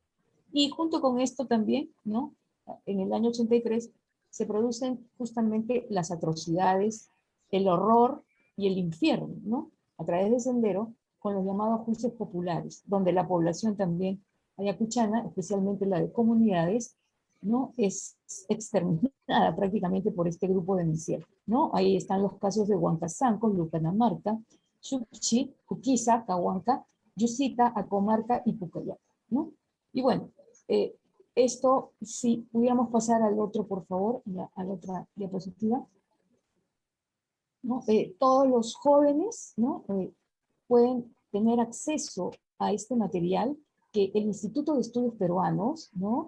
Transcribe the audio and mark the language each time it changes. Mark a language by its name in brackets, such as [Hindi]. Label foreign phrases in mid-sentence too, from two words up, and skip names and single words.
[Spanish] Y junto con esto también, ¿no? En el año 83 se producen justamente las atrocidades, el horror y el infierno, ¿no? A través de Sendero, con los llamados juicios populares, donde la población también ayacuchana, especialmente la de comunidades, ¿no? Es exterminada prácticamente por este grupo de demencial, ¿no? Ahí están los casos de Huancasanco, Lucanamarca, Chuchi, Cuquiza, Cahuanca, Yusita, Acomarca y Pucayaca, ¿no? Y bueno, esto, si pudiéramos pasar al otro, por favor, a la otra diapositiva, ¿no? Todos los jóvenes, ¿no? Pueden tener acceso a este material que el Instituto de Estudios Peruanos, ¿no?